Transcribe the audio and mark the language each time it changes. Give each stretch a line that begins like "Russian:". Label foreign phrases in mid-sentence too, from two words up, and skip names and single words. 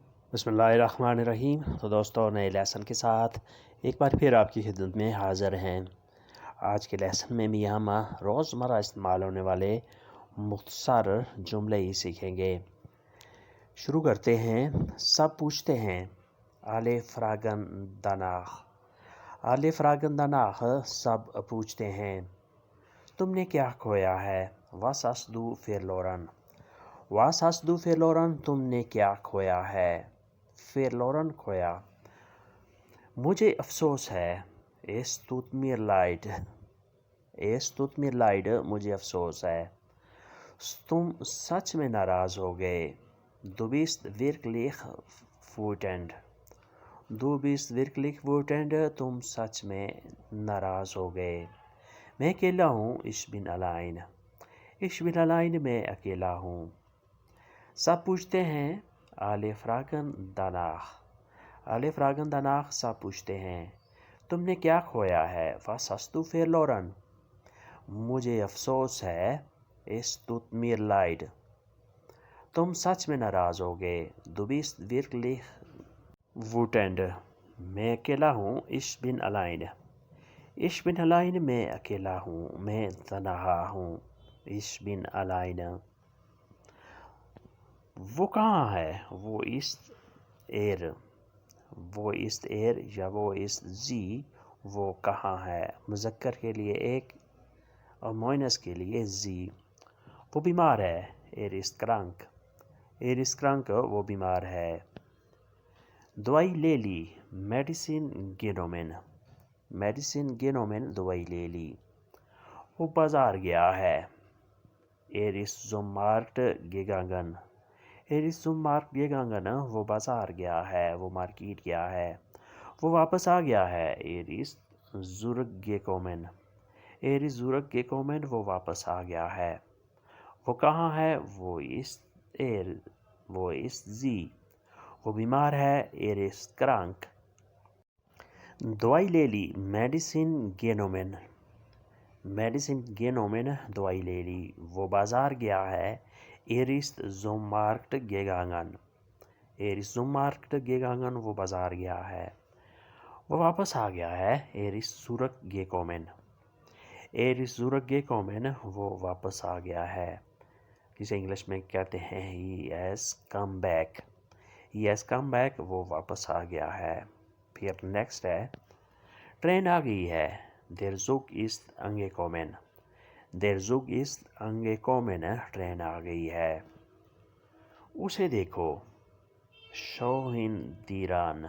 Urdu: بسم اللہ الرحمن الرحیم۔ تو دوستوں، نئے لیسن کے ساتھ ایک بار پھر آپ کی خدمت میں حاضر ہیں۔ آج کے لیسن میں بھی ہم روزمرہ استعمال ہونے والے مختصر جملے ہی سیکھیں گے۔ شروع کرتے ہیں۔ سب پوچھتے ہیں
German: alle fragen danach۔ alle fragen danach،
Urdu: سب پوچھتے ہیں۔ تم نے کیا کھویا ہے؟
German: was hast du verloren؟ was hast du verloren؟
Urdu: تم نے کیا کھویا ہے؟ verloren، کھویا۔ مجھے افسوس ہے۔
German: es tut mir leid۔ es tut mir leid،
Urdu: مجھے افسوس ہے۔ تم سچ میں ناراض ہو گئے۔
German: du bist wirklich wütend۔ du bist wirklich wütend،
Urdu: تم سچ میں ناراض ہو گئے۔ میں اکیلا ہوں۔
German: ich bin allein۔ ich bin allein،
Urdu: میں اکیلا ہوں۔ سب پوچھتے ہیں
German: alle fragen danach۔ alle fragen danach،
Urdu: سب پوچھتے ہیں۔ تم نے کیا کھویا ہے؟
German: was hast du verloren؟
Urdu: مجھے افسوس ہے۔
German: es tut mir leid۔
Urdu: تم سچ میں ناراض ہو گئے۔
German: du bist wirklich wütend۔
Urdu: میں اکیلا ہوں۔
German: ich bin allein۔ ich bin allein،
Urdu: میں اکیلا ہوں، میں تنہا ہوں۔
German: ich bin allein۔
Urdu: وہ کہاں ہے؟ وہ ist er۔ وہ ist er یا وہ ist sie، وہ کہاں ہے۔ مذکر کے لیے ایک اور مؤنث کے لیے sie۔ وہ بیمار ہے۔
German: er ist krank۔ er ist krank،
Urdu: وہ بیمار ہے۔ دوائی لے لی۔ medicine genommen۔
German: medicine genommen،
Urdu: دوائی لے لی۔ وہ بازار گیا ہے۔
German: er ist zum Markt gegangen۔ er ist zum Markt gegangen،
Urdu: وہ بازار گیا ہے، وہ مارکیٹ گیا ہے۔ وہ واپس آ گیا ہے۔
German: er ist zurückgekommen۔ er ist zurückgekommen،
Urdu: وہ واپس آ گیا ہے۔ وہ کہاں ہے؟ وہ
German: ist er۔
Urdu: وہ
German: ist sie۔
Urdu: وہ بیمار ہے۔
German: er ist krank۔
Urdu: دوائی لے لی۔
German: medicine genommen۔ medicine genommen،
Urdu: دوائی لے لی۔ وہ بازار گیا ہے۔
German: er ist zum Markt gegangen۔ er ist zum Markt gegangen،
Urdu: وہ بازار گیا ہے۔ وہ واپس آ گیا ہے۔
German: er ist zurückgekommen۔ er ist zurückgekommen،
Urdu: وہ واپس آ گیا ہے۔ جسے انگلش میں کہتے ہیں
English: he has come back۔ he has come back،
Urdu: وہ واپس آ گیا ہے۔ پھر نیکسٹ ہے۔ ٹرین آ گئی ہے۔
German: der Zug ist angekommen۔ der Zug ist angekommen،
Urdu: ٹرین آ گئی ہے۔ اسے دیکھو۔
German: schau ihn dir an۔